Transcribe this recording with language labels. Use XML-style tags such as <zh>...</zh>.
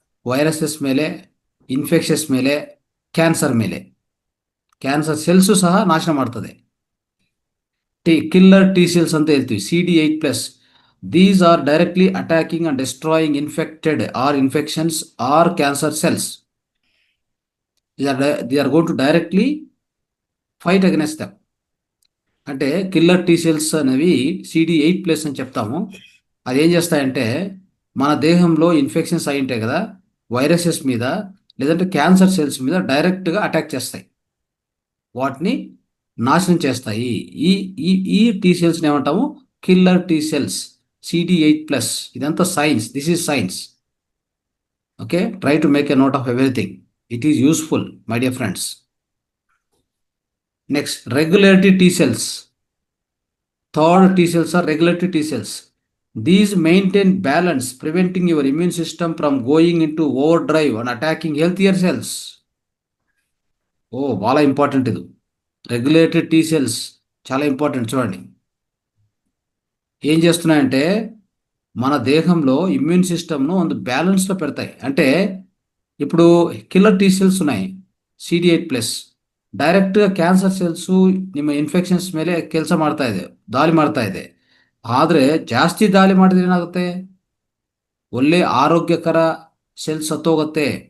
<kn>Viruses ಮೇಲೆ, infections ಮೇಲೆ, cancer ಮೇಲೆ. ಕ್ಯಾನ್ಸರ್ ಸೆಲ್ಸು ಸಹ ನಾಶ ಮಾಡ್ತದೆ. ಕಿಲ್ಲರ್ ಟಿ ಸೆಲ್ಸ್ ಅಂತ ಹೇಳ್ತೀವಿ, CD8+.</kn> <en>These are directly attacking and destroying infected or infections or cancer cells. they are going to directly fight against them.</en> <te>అంటే killer T cells అనేవి CD8+ అని చెప్తాము. అది ఏం చేస్తాయంటే మన దేహంలో ఇన్ఫెక్షన్స్ అయి ఉంటాయి కదా, వైరసెస్ మీద లేదంటే క్యాన్సర్ సెల్స్ మీద డైరెక్ట్గా అటాక్ చేస్తాయి, వాటిని నాశనం చేస్తాయి. ఈ ఈ ఈ టీ సెల్స్ని ఏమంటాము? Killer T cells CD8+. ఇదంతా science,</te> <en>This is science. Okay, try to make a note of everything. It is useful, my dear friends. Next, regulatory T cells. Third T cells are regulatory T cells. These maintain balance, preventing your immune system from going into overdrive and attacking healthier cells.</en> <te>Oh, చాలా important ఇది. Regulatory T cells చాలా important. చూడండి ఏం చేస్తున్నాయంటే మన దేహంలో immune సిస్టమ్ను</te> <kn>ಒಂದು</kn> <te>బ్యాలెన్స్లో పెడతాయి. అంటే ఇప్పుడు</te> <kn>ಕಿಲ್ಲರ್ ಟಿ ಸೆಲ್ಸ್</kn> <te>ఉన్నాయి</te> <kn>CD8+, ಡೈರೆಕ್ಟ್ ಕ್ಯಾನ್ಸರ್ ಸೆಲ್ಸು ನಿಮ್ಮ ಇನ್ಫೆಕ್ಷನ್ಸ್ ಮೇಲೆ ಕೆಲಸ ಮಾಡ್ತಾ ಇದೆ, ದಾಳಿ ಮಾಡ್ತಾ ಇದೆ. ಆದರೆ ಜಾಸ್ತಿ ದಾಳಿ ಮಾಡಿದ್ರೆ ಏನಾಗುತ್ತೆ? ಒಳ್ಳೆ ಆರೋಗ್ಯಕರ ಸೆಲ್ಸ್ ಸತ್ತೋಗುತ್ತೆ.</kn>